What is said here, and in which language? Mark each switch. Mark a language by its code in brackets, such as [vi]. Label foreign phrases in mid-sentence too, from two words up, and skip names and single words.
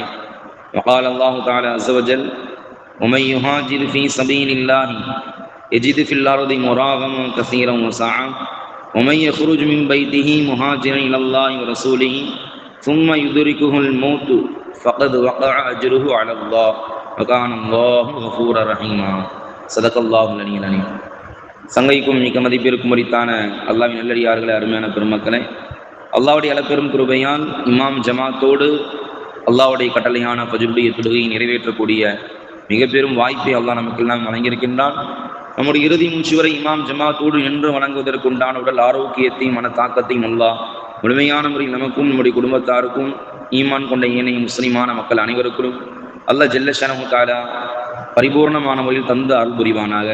[ar] وقال الله تعالى عز وجل: ومن يهاجر في سبيل الله يجد في الأرض مراغما كثيرا وسعا ومن يخرج من بيته مهاجرا إلى الله ورسوله ثم يدركه الموت فقد وقع أجره على الله وكان الله غفورا رحيما. صدق الله العلي العظيم. [ta] சங்கைக்கும் மிக்க மதிப்பிற்கும் உரித்தான அல்லாஹ்வின் நல்லடியார்களே, அருமையான பெருமக்களே, அல்லாஹ்வுடைய அளப்பெரும் கிருபையால் இமாம் ஜமாத்தோடு அல்லாஹ்வுடைய கட்டளையான ஃபஜ்ருடைய தொழுகையை நிறைவேற்றக்கூடிய மிக பெரும் வாய்ப்பை அல்லாஹ் நமக்கெல்லாம் வழங்கியிருக்கின்றான். நம்முடைய இறுதி மூச்சு வரை இமாம் ஜமாத்தோடு நின்று வணங்குவதற்குண்டான உடல் ஆரோக்கியத்தையும் மன தாக்கத்தையும் அல்லாஹ் முழுமையான முறையில் நமக்கும் நம்முடைய குடும்பத்தாருக்கும் ஈமான் கொண்ட ஏனைய முஸ்லிமான மக்கள் அனைவருக்கும் அல்லாஹ் [ar] جل شأنه تعالى [ta] பரிபூர்ணமான முறையில் தந்து அருள் புரிவானாக.